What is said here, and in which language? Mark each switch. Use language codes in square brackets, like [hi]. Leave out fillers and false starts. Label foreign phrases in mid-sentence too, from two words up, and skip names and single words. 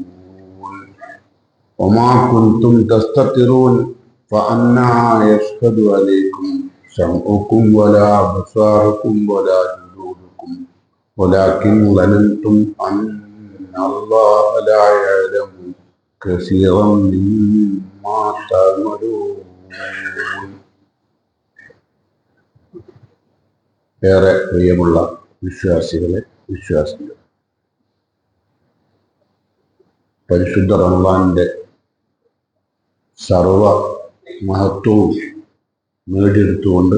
[ar] وما كنتم تستترون فأنا يشهد عليكم سمعكم ولا أبصاركم ولا جلودكم ولكن ظننتم أن الله لا يعلم كثيرا مما تعملون. [ml] ഏറെ പ്രിയമുള്ള വിശ്വാസികൾ, പരിശുദ്ധ റമളാനിന്റെ സർവ മഹത്വവും നേടിയെടുത്തുകൊണ്ട്